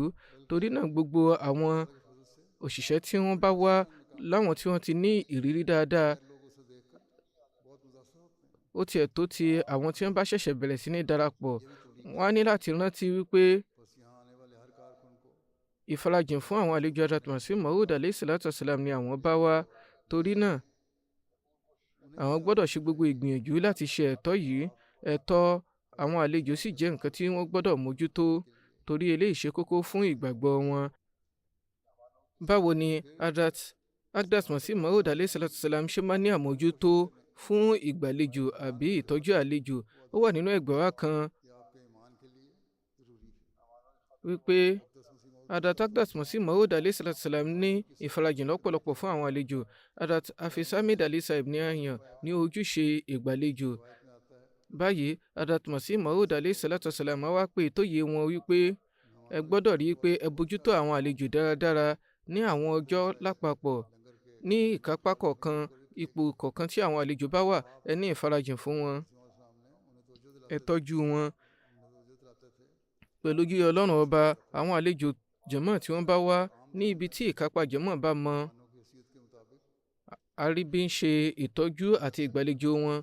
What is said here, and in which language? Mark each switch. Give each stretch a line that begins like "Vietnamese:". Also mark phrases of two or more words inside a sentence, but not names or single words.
Yoruba: Torí náà gbogbo àwọn òṣìṣẹ́ tí wọ́n bá wá láwọn tí wọ́n ti ní ìrírí dáadáa, ó tiẹ̀ tó ti àwọn tí wọ́n bá ṣẹ̀ṣẹ̀ bẹ̀rẹ̀ sí ní darapọ̀, wọ́n á ní láti rántí wípé ìfarajìn fún àwọn àlejò Hazrat Masih Maud
Arabic: عليه الصلاة والسلام
Yoruba: ni àwọn bá wá. Torí náà àwọn gbọ́dọ̀ ṣe gbogbo ìgbìyànjú láti ṣe ẹ̀tọ́ yìí. Ẹ̀tọ́ àwọn àlejò sì jẹ́ nǹkan tí wọ́n gbọ́dọ̀ mójútó, torí eléyìí ṣe kókó fún ìgbàgbọ́ wọn. Báwo ni Hazrat Masih Maud
Arabic: عليه الصلاة والسلام
Yoruba: ṣe máa ní àmójútó fún ìgbàlejò àbí ìtọ́jú àlejò? Ó wà nínú ẹgbàá wa kan wípé Hazrat Masih Maud
Arabic: عليه الصلاة والسلام
Yoruba: ní ìfarajìn lọ́pọ̀lọpọ̀ fún àwọn àlejò. Hazrat Hafiz Ahmed Ali Sahib ní àyàn ní ojúṣe ìgbàlejò. Báyìí Hazrat Masih Maud
Arabic: عليه الصلاة والسلام
Yoruba: wá pé tó yé wọn wípé ẹ gbọ́dọ̀ rí i pé ẹ bójútó àwọn àlejò dáradára ní àwọn ọjọ́ lápapọ̀. Ní ìkápá kọ̀ọ̀kan, ipò kọ̀ọ̀kan tí àwọn àlejò bá wà, ẹ ní ìfarajìn fún wọn, ẹ tọ́jú wọn. Pẹ̀lú ojú Ọlọ́run ọba, àwọn àlejò jàmáà tí wọ́n bá wá ní ibi tí ìkápá jàmáà bá mọ, a rí bí ń ṣe ìtọ́jú àti ìgbàlejò wọn.